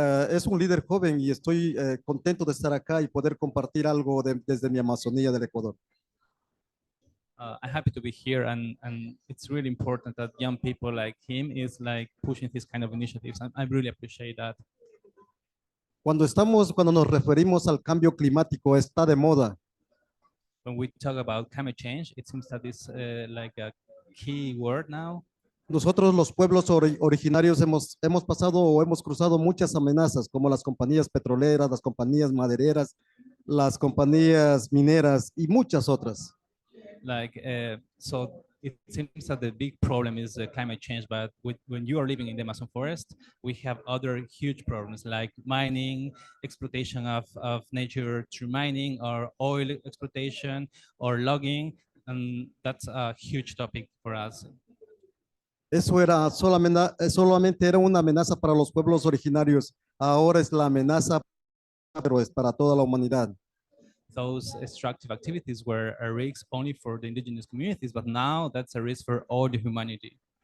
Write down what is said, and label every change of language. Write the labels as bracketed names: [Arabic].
[Spanish] Es un líder joven y estoy contento de estar acá y poder compartir algo desde mi Amazonía del Ecuador. [English] I'm happy to be here, and it's really important that young people like him is like pushing this kind of initiatives. I really appreciate that. [Spanish] Cuando nos referimos al cambio climático, está de moda. [English] When we talk about climate change, it seems that it's like a key word now. [Spanish] Nosotros los pueblos originarios hemos pasado o hemos cruzado muchas amenazas, como las compañías petroleras, las compañías madereras, las compañías mineras y muchas otras. [English] So it seems that the big problem is climate change, but when you are living in the Amazon forest, we have other huge problems like mining, exploitation of nature through mining, or oil exploitation, or logging, and that's a huge topic for us. [Spanish] Eso era solamente era una amenaza para los pueblos originarios. Ahora es la amenaza, pero es para toda la humanidad. [English] Those extractive activities were a risk only for the indigenous communities, but now that's a risk for all the humanity.